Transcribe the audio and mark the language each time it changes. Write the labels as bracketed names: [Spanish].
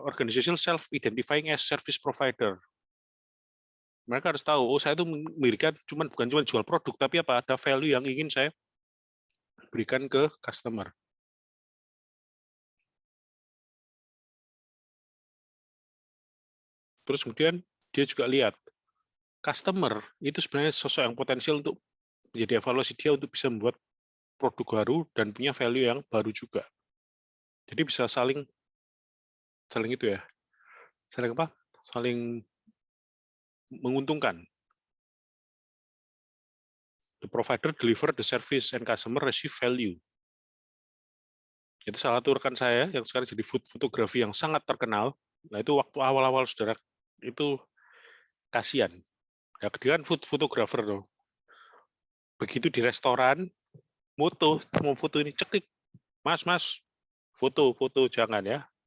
[English] Organizational self-identifying as service provider. [Indonesian] Mereka harus tahu, oh saya itu memberikan bukan cuma jual produk, tapi apa? Ada value yang ingin saya berikan ke customer. Terus kemudian dia juga lihat, customer itu sebenarnya sosok yang potensial untuk menjadi evaluasi dia untuk bisa membuat produk baru dan punya value yang baru juga. Jadi bisa saling itu ya, saling menguntungkan. [English] The provider deliver the service and customer receive value. [Indonesian] Itu salah satu rekan saya yang sekarang jadi food fotografi yang sangat terkenal. Nah itu waktu awal-awal saudara itu kasihan. Ya dia kan food photographer loh. Begitu di restoran, mau foto ini ceklik, Mas, foto jangan ya.